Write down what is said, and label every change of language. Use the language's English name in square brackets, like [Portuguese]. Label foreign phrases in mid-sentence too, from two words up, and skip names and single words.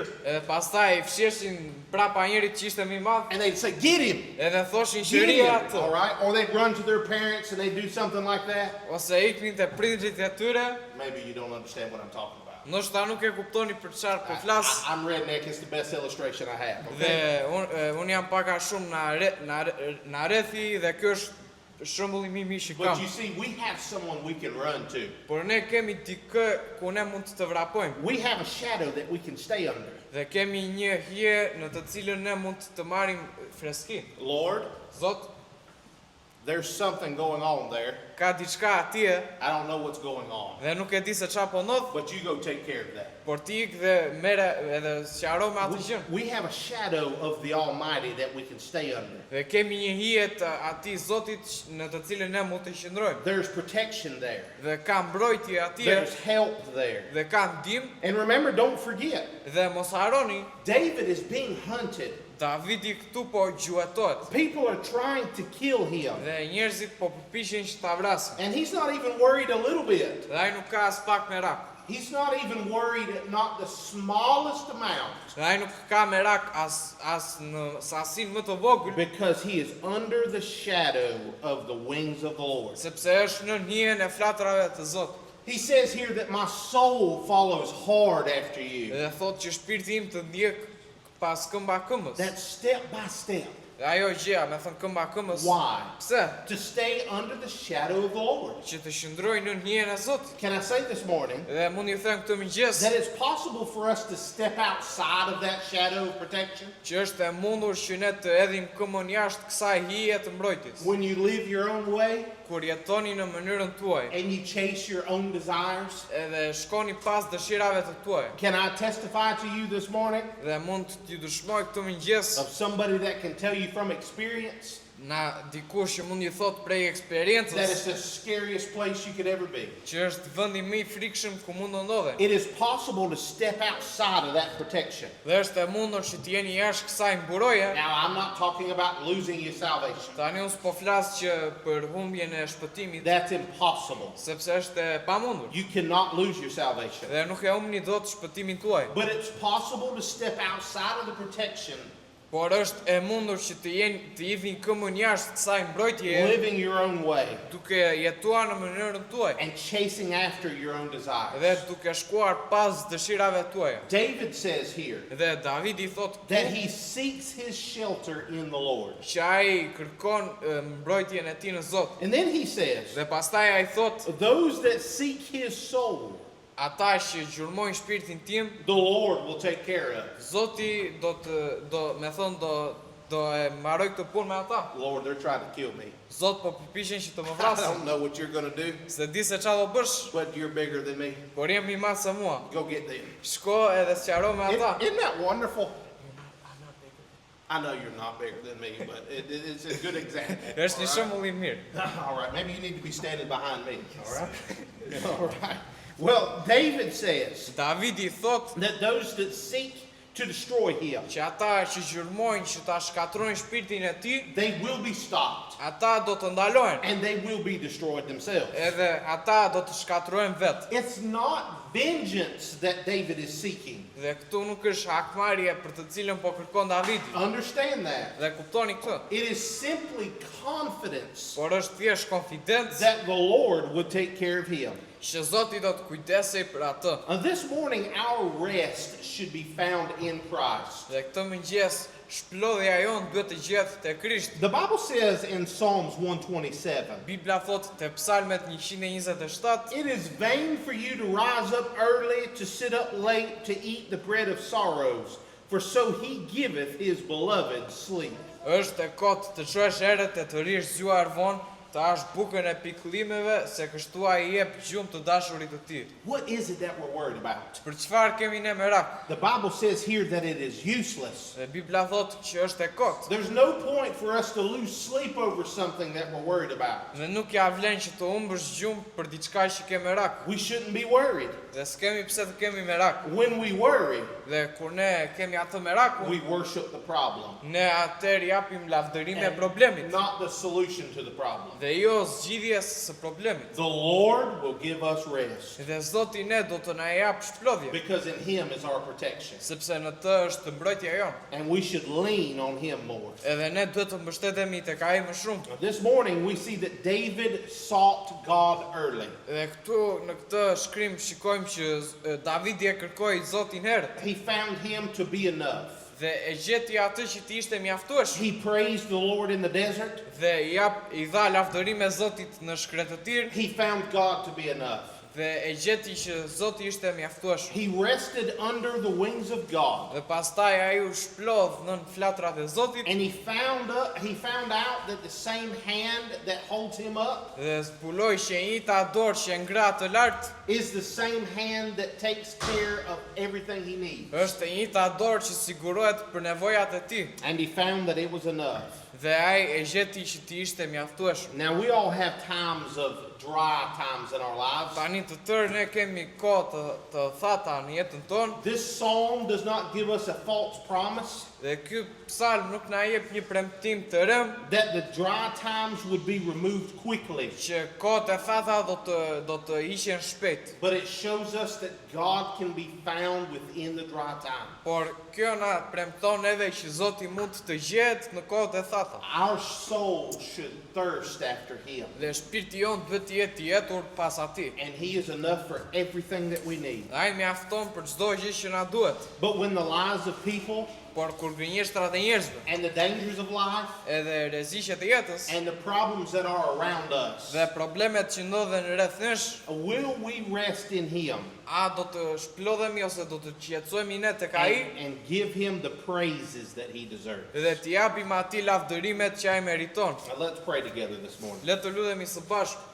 [Albanian] edhe pastaj fsheshin prapa njerit që ishte më i madh, [English] And they'd say, get him. [Albanian] edhe thoshin [English] Get [Albanian] qëria [English] him. [Albanian] atë. [English] All right. Or they'd run to their parents and they'd do something like that. [Albanian] Ose iknin te prindrit e tyre. [English] Maybe you don't understand what I'm talking about. [Albanian] Ndoshta nuk e kuptoni për çfarë po flas. [English] I'm redneck. It's the best illustration I have. [Albanian] Dhe [English] Okay? [Albanian] unë jam paka shumë na rethi dhe ky është shembulli më i mirë që [English] But [Albanian] kam. [English] you see, we have someone we can run to. [Albanian] Por ne kemi dikë ku ne mund të vrapojmë. [English] We have a shadow that we can stay under. [Albanian] Dhe kemi një hije në të cilën ne mund të marrim freski. [English] Lord, [Albanian] Zot, [English] there's something going on there. [Albanian] ka diçka atje [English] I don't know what's going on. [Albanian] dhe nuk e di se çfarë po ndodh, [English] But you go take care of that. [Albanian] por ti ik dhe merre edhe sqaro me atë gjë. [English] We have a shadow of the Almighty that we can stay under. [Albanian] Dhe kemi një hije të atij Zotit në të cilën ne mund të qëndrojmë. [English] There's protection there. [Albanian] Dhe ka mbrojtje atje [English] There's help there. [Albanian] dhe ka ndihmë [English] And remember, don't forget, [Albanian] dhe mos harroni, [English] David is being hunted. [Albanian] Davidi këtu po gjuhetohet. [English] People are trying to kill him. [Albanian] Dhe njerëzit po përpiqen që ta vrasin. [English] And he's not even worried a little bit. [Albanian] Dhe ai nuk ka as pak merak. [English] He's not even worried at not the smallest amount. [Albanian] Dhe ai nuk ka merak as në sasinë më të vogël, [English] Because he is under the shadow of the wings of the Lord. [Albanian] sepse është në hijen e flatrave të Zotit. [English] He says here that my soul follows hard after you. [Albanian] Dhe thotë që shpirti im të ndjek pas këmba këmbës. [English] That's step by step. [Albanian] Dhe ajo gjëja, me thënë këmba këmbës. [English] Why? [Albanian] Pse? [English] To stay under the shadow of the Lord. [Albanian] Që të qëndroj në hijen e Zotit. [English] Can I say this morning [Albanian] Dhe mund ju them këtë mëngjes [English] that it's possible for us to step outside of that shadow of protection? [Albanian] që është e mundur që ne të edhim këmbën jashtë kësaj hije të mbrojtjes. [English] When you live your own way [Albanian] Kur jetoni në mënyrën tuaj, [English] and you chase your own desires? [Albanian] edhe shkoni pas dëshirave të tuaja. [English] Can I testify to you this morning [Albanian] Dhe mund t'ju dëshmoj këtë mëngjes [English] of somebody that can tell you from experience [Albanian] Na dikush që mund i thot prej [English] that [Albanian] eksperiencës [English] it's the scariest place you could ever be. [Albanian] që është vendi më i frikshëm ku mund të ndodhe. [English] It is possible to step outside of that protection. [Albanian] Dhe është e mundur që të jeni jashtë kësaj mburoje. [English] Now, I'm not talking about losing your salvation. [Albanian] Tani unë s'po flas që për humbjen e shpëtimit, [English] That's impossible. [Albanian] sepse është e pamundur. [English] You cannot lose your salvation. [Albanian] Dhe nuk e humbni dot shpëtimin tuaj. [English] But it's possible to step outside of the protection, [Albanian] Por është e mundur që të hidhin këmbën jashtë kësaj mbrojtjeje, [English] living your own way, [Albanian] duke jetuar në mënyrën tuaj [English] and chasing after your own [Albanian] dhe [English] desires. [Albanian] duke shkuar pas dëshirave tuaja. [English] David says here [Albanian] Dhe Davidi thot [English] that he seeks his shelter in the Lord. [Albanian] që ai kërkon mbrojtjen e tij në Zot. [English] And then he says, [Albanian] Dhe pastaj ai thot, [English] those that seek his soul, [Albanian] ata që gjurmojnë shpirtin tim, [English] the Lord will take care of. [Albanian] Zoti do e mbaroj këtë punë me ata. [English] Lord, they're trying to kill me. [Albanian] Zot po përpiqen që të më [English] I [Albanian] vrasin. [English] don't know what you're going to do, [Albanian] Se di se çfarë do bësh, [English] but you're bigger than me. [Albanian] por jam i madh se mua. [English] Go get them. [Albanian] Shko edhe sqaro me ata. [English] Isn't that wonderful? I know you're not bigger than me, but it's a good example. [Albanian] Është një shembull i mirë. [English] All right, maybe you need to be standing behind me. All right. All right. Well, David says [Albanian] Davidi thot [English] that those that seek to destroy him, [Albanian] që ata që gjurmojnë që ta shkatrojnë shpirtin e tij, [English] they will be stopped [Albanian] ata do të ndalohen, [English] and they will be destroyed themselves. [Albanian] edhe ata do të shkatrohen vetë. [English] It's not vengeance that David is seeking. [Albanian] Dhe këtu nuk është hakmarrje për të cilën po kërkon Davidi. [English] Understand that. [Albanian] Dhe kuptoni këtë. [English] It is simply confidence [Albanian] Por është thjesht konfidencë [English] that the Lord would take care of him. [Albanian] që Zoti do të kujdesej për atë. [English] This morning, our rest should be found in Christ. [Albanian] Dhe këtë mëngjes shplodhja jonë duhet të gjetë te Krishti. [English] The Bible says in Psalms 127, [Albanian] Bibla thot te Psalmet 127, [English] it is vain for you to rise up early, to sit up late, to eat the bread of sorrows, for so he giveth his beloved sleep. [Albanian] është e kot të çosh herët e të rish zgjuar vonë, të hash bukën e pikëllimeve, se kështu ai i jep gjumë të dashurit të tij. [English] What is it that we're worried about? [Albanian] Për çfarë kemi ne merak? [English] The Bible says here that it is useless. [Albanian] Dhe Bibla thot që është e kot. [English] There's no point for us to lose sleep over something that we're worried about. [Albanian] Dhe nuk ja vlen që të humbësh gjumë për diçka që ke merak. [English] We shouldn't be worried. [Albanian] Dhe s'kemi pse të kemi merak. [English] When we worry, [Albanian] Dhe kur ne kemi atë merakun, [English] we worship the problem, [Albanian] ne atëherë japim lavdërim e problemit [English] not the solution to the problem. [Albanian] dhe jo zgjidhjes së problemit. [English] The Lord will give us rest [Albanian] Dhe Zoti ne do të na jap shplodhje, [English] because in Him is our protection. [Albanian] sepse në të është mbrojtja jonë. [English] And we should lean on Him more. [Albanian] Edhe ne duhet të mbështetemi tek ai më shumë. [English] Now, this morning we see that David sought God early. [Albanian] Dhe këtu në këtë shkrim shikojmë që Davidi e kërkoi Zotin herët [English] He found Him to be enough. [Albanian] dhe e gjeti atë që t'i ishte mjaftueshëm [English] He praised the Lord in the desert. [Albanian] dhe i dha lavdërim e Zotit në shkretëtir [English] He found God to be enough. [Albanian] dhe e gjeti që Zoti ishte mjaftueshëm. [English] He rested under the wings of God. [Albanian] Dhe pastaj ai u shplodh nën flatrat e Zotit [English] And he found out that the same hand that holds him up [Albanian] dhe zbuloi që njëjta dorë që ngrat të lartë [English] is the same hand that takes care of everything he needs. [Albanian] është e njëjta dorë që sigurohet për nevojat e tij. [English] And he found that it was enough. [Albanian] Dhe ai e gjeti që t'i ishte mjaftueshëm. [English] Now we all have times of dry times in our lives. [Albanian] Tani të tërë ne kemi kohë të thata në jetën tonë [English] This psalm does not give us a false promise [Albanian] dhe ky psalm nuk na jep një premtim të rëmë [English] that the dry times would be removed quickly, [Albanian] që kohët e thata do të ishen shpejt. [English] but it shows us that God can be found within the dry time. [Albanian] Por kjo na premton edhe që Zoti mund të gjehet në kohët e thata. [English] Our soul should thirst after him, [Albanian] Dhe shpirti jon duhet të jetë i jetur pas atij. [English] and he is enough for everything that we need. [Albanian] Dhe ai mjafton për çdo gjë që na duhet. [English] But when the lies of people [Albanian] Por kur gënjeshtrat e njerëzve, [English] and the dangers of life [Albanian] edhe rreziqet e jetës [English] and the problems that are around us, [Albanian] dhe problemet që ndodhen rreth nesh, [English] will we rest in him [Albanian] a do të shplodhemi ose do të qetësohemi ne tek ai [English] and give him the praises that he deserves? [Albanian] dhe t'i japim atij lavdërimet që ai meriton. [English] Now let's pray together this morning. [Albanian] Le të lutemi së bashku.